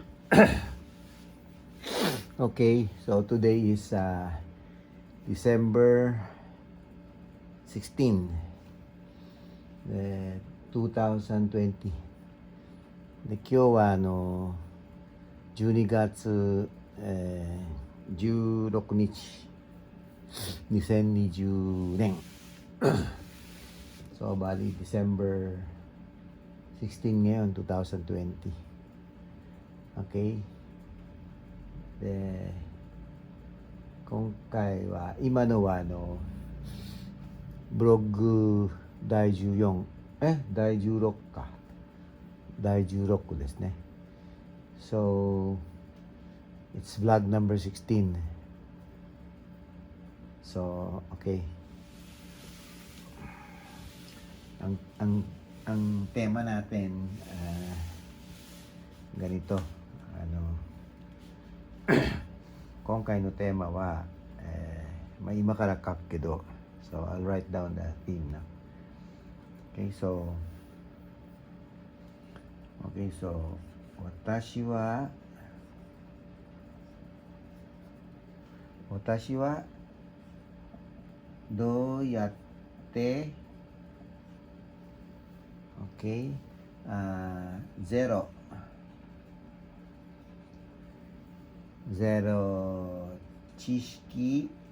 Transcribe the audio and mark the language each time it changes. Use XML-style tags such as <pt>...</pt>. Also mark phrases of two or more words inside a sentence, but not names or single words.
<en>Okay, so today is December 16, 2020.</en> <ja>で、今日は12月、16日、2020 年。</ja> <tl>So, bali, December 16 ngayon, 2020.</tl> <en>Okay?</en> <ja>で、今回は今のはブログ第14、第16か。第16ですね。</ja> <en>So, it's vlog number 16. So, okay.</en> <tl>Ang tema natin ganito,</tl> <ja>今回のテーマは、今から書くけど、</ja> <en>so I'll write down the theme now. Okay, so</en> <ja>私はどうやって、okay, ゼロ知識</ja>